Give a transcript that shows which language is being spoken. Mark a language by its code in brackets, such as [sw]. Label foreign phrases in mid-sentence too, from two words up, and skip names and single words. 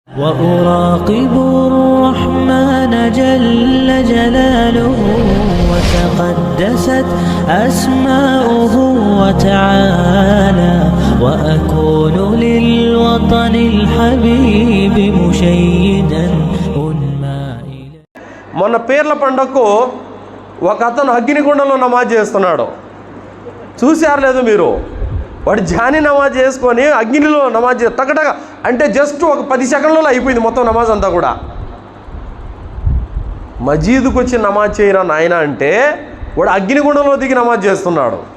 [ar] وأراقب الرحمن جل جلاله وتقدست أسماؤه وتعالى وأكون للوطن الحبيب مشيدا أنمى إليه. [te] మొన్న పీర్ల పండగకు ఒక అతను అగ్నిగుండంలో నమాజ్ చేస్తున్నాడు. చూశారు లేదు మీరు? వాడు జాని నమాజ్ చేసుకొని అగ్నిలో నమాజ్ టకటక అంటే జస్ట్ ఒక 10 సెకండ్లలో అయిపోయింది మొత్తం నమాజ్ అంతా కూడా. మజీదుకు వచ్చి నమాజ్ చేయరా నాయన అంటే వాడు అగ్నిగుండంలో దిగి నమాజ్ చేస్తున్నాడు.